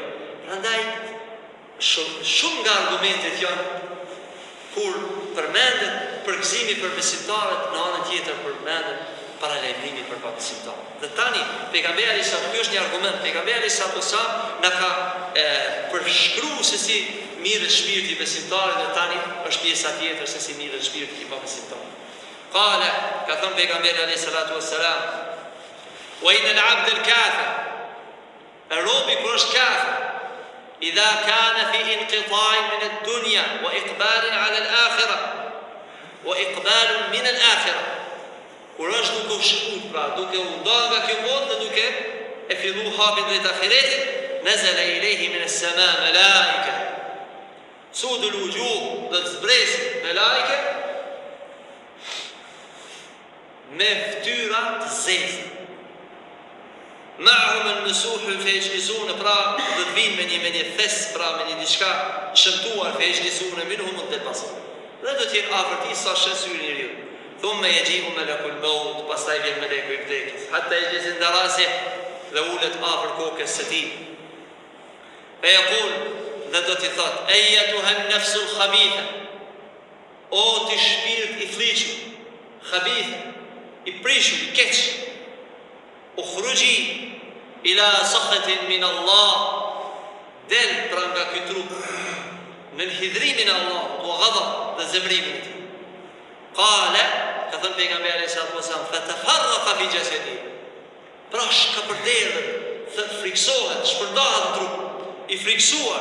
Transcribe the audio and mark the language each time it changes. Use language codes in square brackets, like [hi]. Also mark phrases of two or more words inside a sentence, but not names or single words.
[sq] Prandaj shumë nga argumentet janë kur përmendet përgëzimi për besimtarët, në anën tjetër përmendet paralajmërimi për pabesimtarët. Dhe tani pejgamberi sa ky është një argument, pejgamberi sa na ka përshkruar se si mirët shpirti i besimtarit, dhe tani është pjesa tjetër se si mirët shpirti i pabesimtarit. Qala, ka thënë pejgamberi [ar] عليه الصلاة والسلام, وإن العبد الكافر, [sq] robi kur është kafir, [ar] إذا كان في انقطاع من الدنيا وإقبال على الآخرة وإقبال من الآخرة, [sq] kur është duke u shkut, pra duke u ndalë nga kjo botë dhe duke e fillu hapin drejt ahiretit, [ar] نزل إليه من السماء ملائكة سود الوجوه, [sq] dhe të zbresin malaike me ftyra të zeza. [ar] معهم المسوح فيجلسون, [sq] pra do të vinë me një thes, pra me një diçka shëmtuar, [ar] فيجلسون منهم البصر. [sq] Dhe do të jenë afër tij sa shes syri njeriu. [ar] ثم يجيء ملك الموت, [sq] pastaj vjen meleku i vdekjes. [ar] حتى يجلس عند رأسه, [sq] dhe ulet afër kokës së tij. [ar] فيقول, [sq] dhe do t'i thot, [ar] أيتها النفس الخبيثة, [sq] o ti shpirt i fliqur, khabitha, i prishur, i keq, [ar] اخرجي إلى سخط من الله, [sq] del pra nga ky trup në hidhrimin e Allahut, [ar] وغضب [sq] dhe zemrimin e tij. Qala, ka thënë pejgamberi [ar] عليه السلام, فتفرق في جسده, [sq] pra shkapërderdhet, friksohet, shpërndahet në trup, i friksuar.